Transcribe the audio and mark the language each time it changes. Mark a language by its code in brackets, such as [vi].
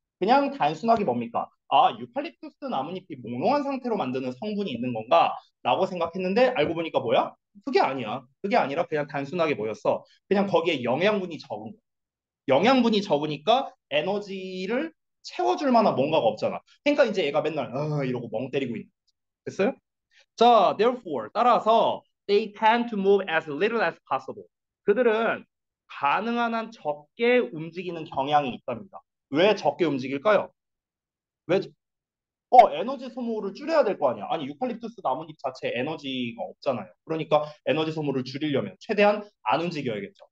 [ko] 그냥 단순하게 뭡니까? 아, 유칼립투스 나뭇잎이 몽롱한 상태로 만드는 성분이 있는 건가? 라고 생각했는데 알고 보니까 뭐야? 그게 아니야. 그게 아니라 그냥 단순하게 뭐였어? 그냥 거기에 영양분이 적은 거야. 영양분이 적으니까 에너지를 채워줄 만한 뭔가가 없잖아. 그러니까 이제 얘가 맨날 이러고 멍 때리고 있는 거야. 됐어요? [en] 자, therefore [ko] 따라서 [en] they tend to move as little as possible. [ko] 그들은 가능한 한 적게 움직이는 경향이 있답니다. 왜 적게 움직일까요? 왜 에너지 소모를 줄여야 될 거 아니야. 아니, 유칼립투스 나뭇잎 자체에 에너지가 없잖아요. 그러니까 에너지 소모를 줄이려면 최대한 안 움직여야겠죠.